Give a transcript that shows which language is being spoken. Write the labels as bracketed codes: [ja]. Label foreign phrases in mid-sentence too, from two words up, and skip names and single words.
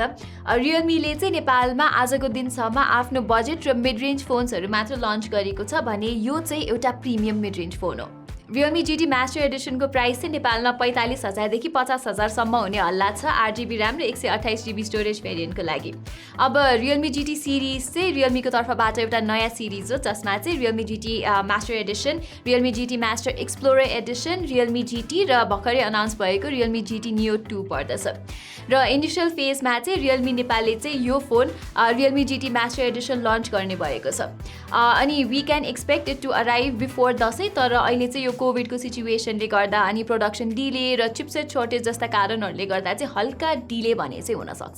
[ne] Realme-ले चाहिँ नेपालमा आजको दिनसम्म आफ्नो बजेट र [en] mid range [ne] फोन्सहरू मात्र लन्च गरेको छ भने यो चाहिँ एउटा [en] premium mid range phone [ne] हो। Realme GT Master Edition को प्राइस चाहिँ नेपालमा 45,000 देखि 50,000 सम्म हुने हल्ला छ 8GB RAM र 128GB स्टोरेज भेरिएन्टको लागि। अब Realme GT सिरिज चाहिँ Realme को तर्फबाट एउटा नयाँ सिरिज हो जसमा चाहिँ Realme GT Master Edition, Realme GT Master Explorer Edition, Realme GT र भर्खरै अनाउन्स भएको Realme GT Neo 2 पर्दछ। र [en] initial phase [ne] चाहिँ Realme नेपालले चाहिँ यो फोन Realme GT Master Edition लन्च गर्ने भएको छ। अनि [en] we can expect it to arrive before [ne] दसैँ, तर अहिले चाहिँ यो कोभिडको सिचुएसनले गर्दा अनि [en] production delay [ne] र [en] chipset shortage [ne] जस्ता कारणहरूले गर्दा चाहिँ हल्का डिले भने चाहिँ हुन सक्छ।